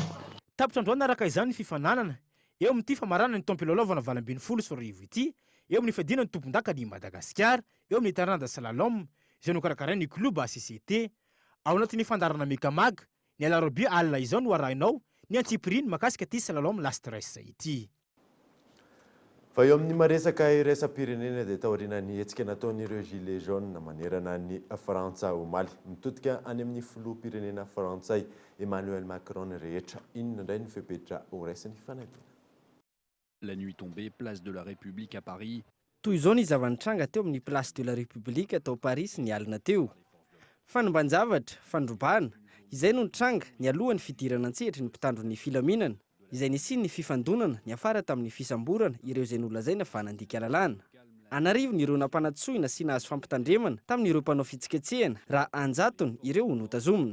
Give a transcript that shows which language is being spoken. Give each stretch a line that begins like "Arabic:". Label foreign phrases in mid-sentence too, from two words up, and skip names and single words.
Malagasy: Tapitra androany araka izany ny fifananana eo amin'ity famaranana ny tampilalaovana 20 sy 20 ity eo amin'ny fadiana ny tompon-daka ny Madagasikara eo amin'ny taranja slalom izay nokarakarain'ny club ACCT ao anatin'ny fandarana Mekamaga ny alarobia alina izao no arahinao ny antsipiriny makasika ty slalom la stress ity. Fa eo amin'ny maresaka iraisam-pirenena dia taoriana ny hetsika nataon'ireo gilet jaune manerana ny Frantsa omaly mitodika any amin'ny filoham-pirenena frantsay Emmanuel Macron rehetra inona indray ny fepetra ho raisin'ny fanadina.
French: La nuit tombée, place de la République à Paris.
Malagasy: Toy izao ny zavanitranga teo amin'ny place de la République tao Paris ny alina teo. Fanomban-javatra, fandrobahana, izay no nitranga ny alohan'ny fidirana an-tsehatra ny mpitandro ny filaminana, izay nisiny ny fifandonana ny afara tamin'ny fisamborana ireo izay nolazaina fa nandika lalàna. anarivo ny ireo nampanatsoina sy nahazo fampitandremana tamin'ireo mpanao fitsiketsehana raha anjatony ireo ho notazomina.